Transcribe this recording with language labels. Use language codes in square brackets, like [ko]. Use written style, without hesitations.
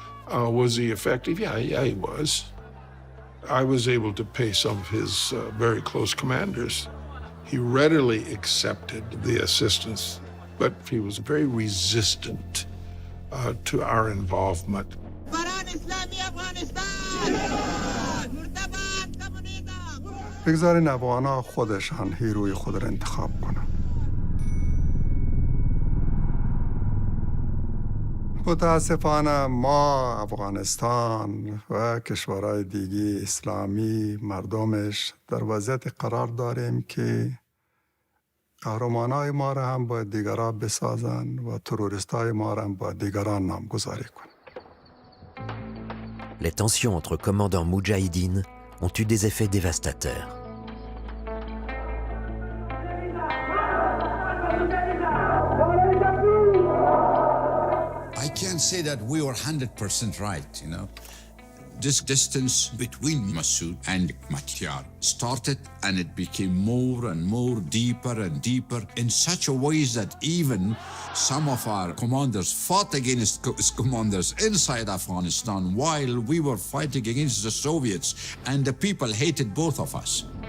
[en] Was he effective? Yeah, he was. I was able to pay some of his very close commanders. He readily accepted the assistance, but he was very resistant to our involvement. [fa] بگذارین افغان‌ها خودشان هیروی خود را انتخاب کنند. متاسفانه ما افغانستان و کشورهای دیگه اسلامی مردمش در وضعیت قرار داریم که قهرمانای ما را هم باید دیگران بسازن و تروریستای ما را هم باید دیگران نامگذاری کنن. [fr] Les tensions entre commandants moudjahidines ont eu des effets dévastateurs. [en] I can't say that we were 100% right, you know. This distance between Massoud and Hekmatyar started, and it became more and more deeper and deeper in such a way that even some of our commanders fought against commanders inside Afghanistan while we were fighting against the Soviets, and the people hated both of us.